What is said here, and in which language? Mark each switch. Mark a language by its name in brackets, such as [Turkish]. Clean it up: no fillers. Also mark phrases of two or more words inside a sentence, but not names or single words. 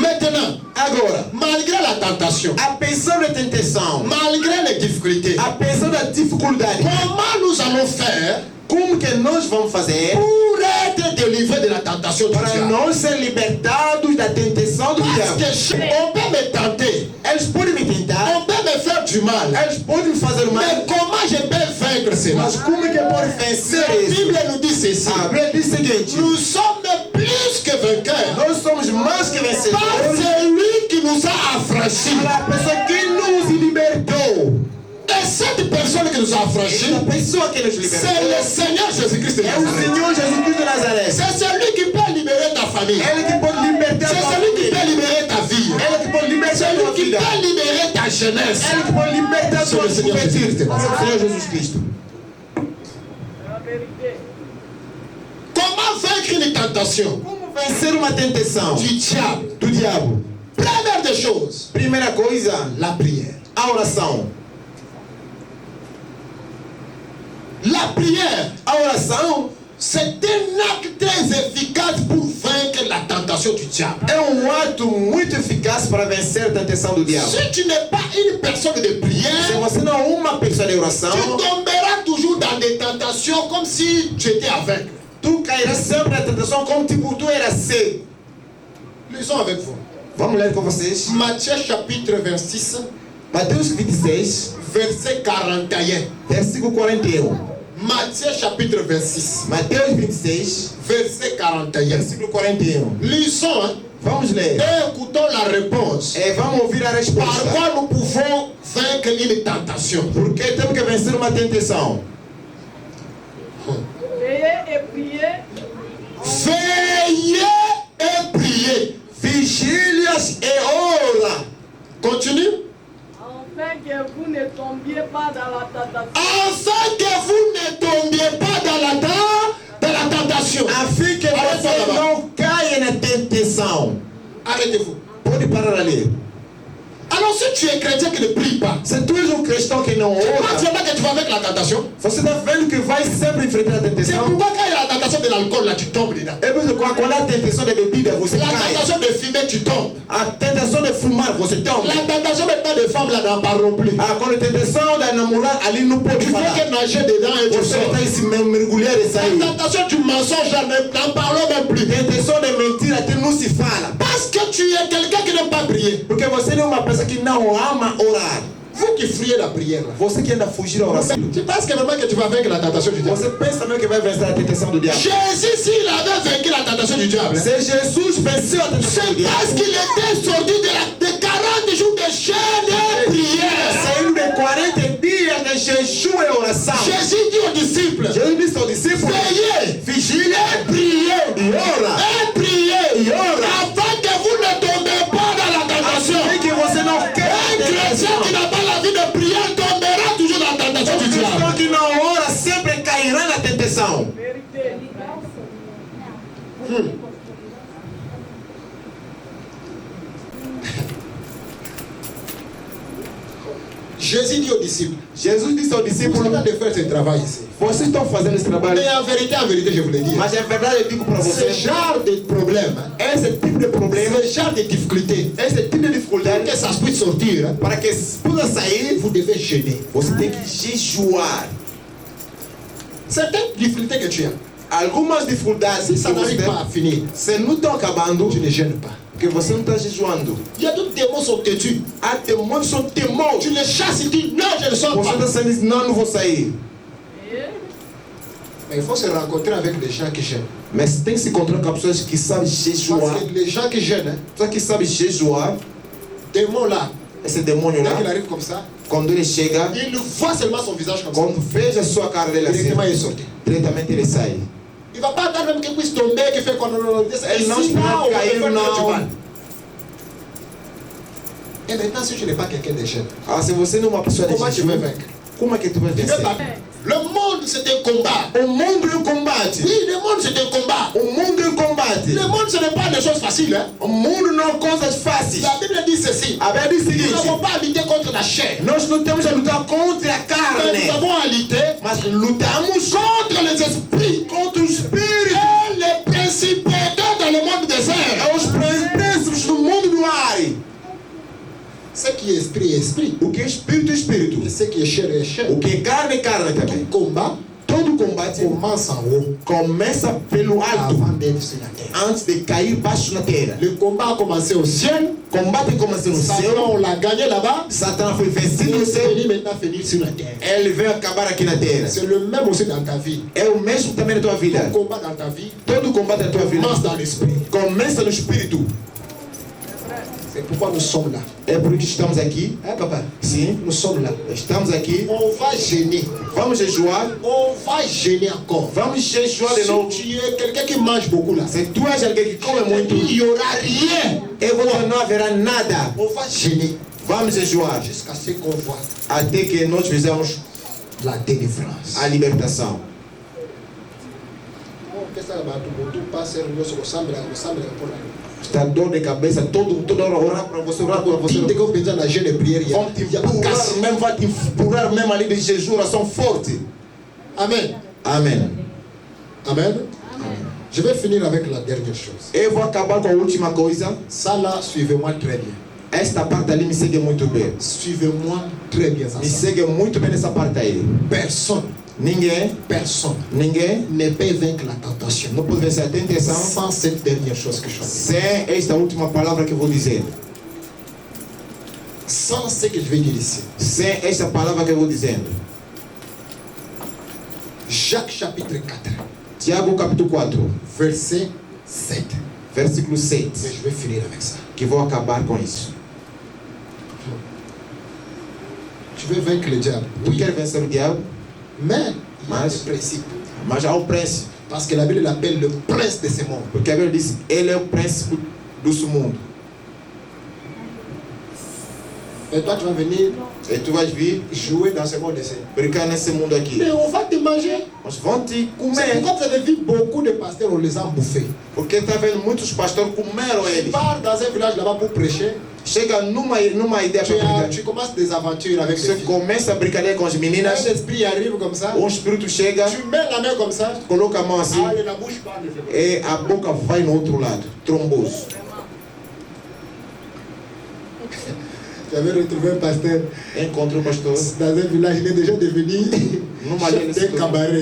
[French] Maintenant, [Portuguese] Agora, [French] malgré la tentation, [Portuguese] apesar da tentação, [French] malgré les difficultés, [Portuguese] apesar da dificuldade, [French] comment nous allons faire [Portuguese] como que nós vamos fazer [French] pour être délivrés de la tentation du [Portuguese] para [French] diable? [Portuguese] nós ser libertados da tentação do [French] Parce [Portuguese] diabo? [French] que on peut me tenter, [Portuguese] Eles podem me tentar, [French] on peut me faire du mal, [Portuguese] eles podem me fazer mal, [French] mais comment je peux vaincre cela? [Portuguese] mas como que pode vencer [French] La [Portuguese] isso? [French] Bible nous dit ceci: [Portuguese] A Bíblia diz o seguinte: [French] nous sommes plus que vainqueurs [Portuguese] nós somos mais que [French] par [Portuguese] vencedores [French] celui qui nous a affranchis. [Portuguese] pela pessoa que nos libertou. [French] Et cette personne qui nous a affranchis, [Portuguese] A pessoa que nos [French] c'est [Portuguese] libertou [French] le Seigneur Jésus-Christ de [Portuguese] é o [French] Nazareth. [Portuguese] Senhor Jesus Cristo de Nazaré. [French] C'est celui qui peut libérer ta famille. [Portuguese] Ele que pode libertar [French] C'est [Portuguese] a tua [French] celui qui [Portuguese] família. [French] peut libérer ta vie. [Portuguese] Ele que pode libertar a [French] Celui [Portuguese] tua [French] qui [Portuguese] vida. [French] peut libérer ta jeunesse. [Portuguese] Ele que pode libertar a [French] C'est [Portuguese] tua [French] le Seigneur [Portuguese] juventude. [French] Jésus-Christ. [Portuguese] É o Senhor Jesus Cristo. [French] Comment vaincre une tentation [Portuguese] Como vencer uma tentação [French] du diable? [Portuguese] do diabo? [French] Première des choses, [Portuguese] Primeira coisa, [French] la prière. [Portuguese] a oração. [French] La prière, [Portuguese] A oração [French] c'est un acte très efficace pour vaincre la tentation du diable. [Portuguese] é ato muito eficaz para vencer a tentação do diabo. [French] Si tu n'es pas une personne de [Portuguese] Se [French] prière, [Portuguese] você não é uma pessoa de oração, [French] tu tomberas toujours dans des tentations comme si tu étais aveugle. [Portuguese] tu cairás sempre na tentação como tipo tu eras cego. [French] Lisons avec vous. [Portuguese] Vamos ler com vocês. [French] Matthieu chapitre 26, [Portuguese] Mateus 26, [French] verset 41. [Portuguese] versículo 41. [French] Matthieu chapitre 26, [Portuguese] Mateus 26, [French] verset 41. [Portuguese] versículo 41. [French] Lisons hein, [Portuguese] Vamos ler. [French] et écoutons la réponse. [Portuguese] E vamos ouvir a [French] Par [Portuguese] resposta. [French] quoi nous pouvons vaincre une tentation? [Portuguese] Porque temos que vencer uma tentação. [French] Veillez et priez Veillez et priez. [Portuguese] Vigílias e ora. [French] Continue. afin que vous ne tombiez pas dans la tentation. Afin que vous ne tombiez pas dans la tentation. [Portuguese] Afim que você não caia na tentação. [French] Arrêtez-vous. [Portuguese] Pode parar ali. [French] Alors si tu es chrétien qui ne prie pas, [Portuguese] Se tu és um cristão que não [French] tu [Portuguese] ora, [French] penses vraiment que tu vas avec la tentation? [Portuguese] você está vendo que vai sempre enfrentar a [French] C'est [Portuguese] tentação? [French] pourquoi quand il y a la tentation de l'alcool, là tu tombes dedans. [Portuguese] É por isso que quando há tentação de bebida, você [French] La [Portuguese] cai. [French] tentation de fumer, tu tombes. [Portuguese] A tentação de fumar, você tomba. [French] La tentation maintenant de femme, là, n'en parlons plus. [Portuguese] Quando a tentação de namorar, ali não pode [French] Tu fais [Portuguese] falar. [French] que nager dedans et tu [Portuguese] Você [French] sors. [Portuguese] está se mergulhar e sair. [French] La tentation du mensonge, là, n'en parlons même plus. [Portuguese] Tentação de mentira, até não se fala. [French] Parce que tu es quelqu'un qui n'aime pas prier. [Portuguese] Porque você não é uma pessoa que não ama orar. [French] Vous qui friez la prière, là. [Portuguese] Você que anda a fugir da oração. [French] Tu penses que vraiment que tu vas vaincre la tentation du diable? [Portuguese] Você pensa mesmo que vai vencer a tentação do diabo. [French] Jésus, s'il avait vaincu la tentation du diable, [Portuguese] Se Jesus venceu a tentação do [French] c'est [Portuguese] diabo, [French] parce qu'il était sorti de 40 jours de jeûne et prière. [Portuguese] saindo de 40 dias de jejum e oração. [French] Jésus dit aux disciples, [Portuguese] Jesus disse aos discípulos: [French] veillez, [Portuguese] vigile [French] et priez, [Portuguese] e ora. [French] et priez, [Portuguese] E ora. [French] afin que vous ne tombez pas dans la tentation. [Portuguese] Assim que você não quer [French] Un chrétien qui n'a pas la vie de prière tombera toujours dans la tentation du [Portuguese] cristão [French] diable. [Portuguese] que não ora sempre cairá na tentação. [French] Vérité. Jésus dit aux disciples, [Portuguese] Jesus disse aos [French] vous [Portuguese] discípulos: [French] allez faire ce travail ici. [Portuguese] vocês estão fazendo esse trabalho, [French] Mais en vérité, je vous le dis, [Portuguese] mas é verdade, eu digo para [French] ce [Portuguese] vocês: [French] genre de problème, [Portuguese] esse tipo de problema, [French] ce genre de difficulté, [Portuguese] esse tipo de [French] pour [Portuguese] dificuldade, [French] que ça puisse sortir, hein, [Portuguese] para que possa sair, [French] vous devez jeûner. [Portuguese] você tem que jejuar. [French] Certaines difficultés que tu as, [Portuguese] Algumas dificuldades [French] si [Portuguese] que [French] ça [Portuguese] você [French] n'arrive pas [Portuguese] tem, [French] à finir, [Portuguese] se não estão acabando, [French] tu ne jeûnes pas. [Portuguese] porque você não está jejuando. [French] Il y a d'autres démons sont têtus. [Portuguese] Há demônios que são temores. [French] Tu les chasses et tu dis non, je ne sors [Portuguese] Você [French] pas. [Portuguese] está dizendo: não, não vou sair. [French] Mais il faut se rencontrer avec les gens qui jeûnent. [Portuguese] Mas tem que se encontrar com pessoas que sabem jejuar. [French] Parce que les gens qui jeûnent, hein, [Portuguese] Pessoas que sabem jejuar, [French] démon là, [Portuguese] esse demônio [French] dès qu'il [Portuguese] lá, [French] arrive comme ça, [Portuguese] quando ele chega, [French] il voit seulement son visage comme ça. [Portuguese] quando veja a sua cara dele assim, [French] Directement il est sorti. [Portuguese] diretamente ele sai. [French] Il ne va pas attendre même qu'il puisse tomber, qu'il fait qu'on Elle n'ose pas cair, non. Et maintenant, si tu n'es pas quelqu'un de jeune, [Portuguese] Se você não é uma pessoa de [French] comment tu veux [Portuguese] jejum, [French] vaincre? [Portuguese] como é que tu vai [French] Tu veux [Portuguese] vencer? [French] pas. Le monde, c'est un combat. [Portuguese] O mundo é um combate. [French] Oui, le monde, c'est un combat. [Portuguese] O mundo é um combate. [French] Le monde, ce n'est pas des choses faciles. Hein? [Portuguese] O mundo não é coisas fáceis. [French] La Bible dit ceci. [Portuguese] A Bíblia diz o [French] Nous [Portuguese] seguinte: [French] n'avons pas à lutter contre la chair. [Portuguese] nós não temos a lutar contra a [French] Mais [Portuguese] carne, [French] nous avons à lutter [Portuguese] mas lutamos [French] contre les esprits [Portuguese] contra o espírito, [French] et les principautés dans le monde des airs. [Portuguese] os príncipes do mundo do ar. [French] esprit est esprit. [Portuguese] O que é espírito é espírito. [French] Et ce qui est chair est chair. [Portuguese] O que é carne é carne também. [French] Combat [Portuguese] Todo combate [French] commence en haut [Portuguese] começa pelo alto, [French] avant d'être sur la terre. [Portuguese] antes de cair baixo na terra. [French] Le combat a commencé au ciel. [Portuguese] Combate começa no [French] Satan, [Portuguese] céu. [French] on l'a gagné là-bas. [Portuguese] Satan foi [French] Il [Portuguese] vencido no [French] est [Portuguese] céu. [French] venu maintenant finir sur la terre. [Portuguese] Ele veio acabar aqui na terra. [French] C'est le même aussi dans ta vie. [Portuguese] É o mesmo também na tua vida. [French] Le combat dans ta vie [Portuguese] Todo combate na tua vida [French] commence dans l'esprit. [Portuguese] começa no espírito. [French] C'est pourquoi nous sommes là. [Portuguese] É por isso que estamos aqui. [French] Hein, papa? [Portuguese] Sim, [French] Nous sommes là. [Portuguese] estamos aqui. [French] On va gêner. [Portuguese] Vamos jejuar. [French] On va gêner encore. [Portuguese] Vamos jejuar de novo. [French] Si tu es quelqu'un qui mange beaucoup là, [Portuguese] Se tu és alguém que come muito, [French] il n'y aura rien. [Portuguese] não haverá nada. [French] On va gêner [Portuguese] Vamos jejuar [French] jusqu'à ce qu'on voit [Portuguese] até que nós fizemos [French] la délivrance. [Portuguese] a libertação. Está dor de cabeça, toda hora orar para você, orar para você. [French] Dès qu'on peut na jeûne et prière, il y a- [Portuguese] Vão te [French] il y a pas [Portuguese] empurrar [French] casse. [Portuguese] mesmo, vai te empurrar mesmo ali de jejum, oração forte. [French] Amen. [Portuguese] Amém. [French] Amen. Je vais finir avec la dernière chose. [Portuguese] Eu vou acabar com a última coisa. [French] Ça là, suivez-moi très bien. [Portuguese] Esta parte ali me segue muito bem. [French] Suivez-moi très bien. Ça, [Portuguese] Me [French] ça. [Portuguese] segue muito bem nessa parte aí. [French] Personne [Portuguese] Ninguém [French] ne peut vaincre la tentation [Portuguese] não pode vencer a tentação [French] sans cette dernière chose que je dis. [Portuguese] sem esta última palavra que eu vou dizer. [French] Sans ce que je vais dire ici. [Portuguese] Sem esta palavra que eu vou dizendo. [French] Jacques chapitre 4, [Portuguese] Tiago capítulo 4, [French] verset 7. [Portuguese] versículo [French] Et [Portuguese] 7. [French] je vais finir avec ça. [Portuguese] Que vou acabar com isso. [French] Tu veux vaincre le diable? [Portuguese] Tu quer vencer o diabo? [French] Mais il y a [Portuguese] Mas- [French] des principes. [Portuguese] Mas há um príncipe. [French] Parce que la Bible l'appelle le prince de ce monde. [Portuguese] Porque a Bíblia diz, ele é o príncipe do mundo. [French] Et toi, tu vas venir [Portuguese] E tu vais vir [French] jouer dans ce monde ici. [Portuguese] brincar nesse mundo aqui. [French] Mais on va te manger. [Portuguese] Nós vão te [French] C'est [Portuguese] comer. [French] pourquoi vous avez vu beaucoup de pasteurs, on les a bouffés. [Portuguese] Porque está vendo muitos pastores comeram [French] Tu [Portuguese] eles. [French] pars dans un village là-bas pour prêcher. [Portuguese] Chega numa ideia para brincar. [French] Tu commences des aventures avec les [Portuguese] Você [French] filles. [Portuguese] começa a brincadeira com as meninas. [French] Un esprit arrive comme ça. [Portuguese] Espírito chega, [French] Tu mets la main comme ça. [Portuguese] coloca a mão assim [French] Ah, la bouche parle. [Portuguese] e a boca vai no outro lado. Tromboso. [French] J'avais retrouvé un pasteur [Portuguese] Encontrou o pastor. [French] dans un village. Il est déjà devenu [Portuguese] Numa [French] chef [Portuguese] aldeia [French] d'un cabaret.